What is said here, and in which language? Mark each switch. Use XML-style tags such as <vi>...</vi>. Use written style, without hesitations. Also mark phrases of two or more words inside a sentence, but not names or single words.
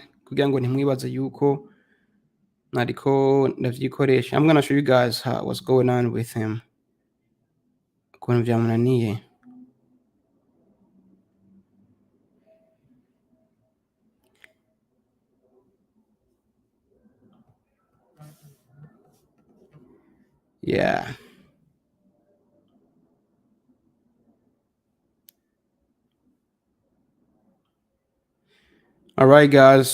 <rn>Kugira ngo ntimwibaze yuko nariko ndavyikoresha.</rn> <en>I'm gonna show you guys what's going on with him.</en> <rn>Ukuntu vyamunaniye.</rn> <en>Yeah. All right, guys.</en>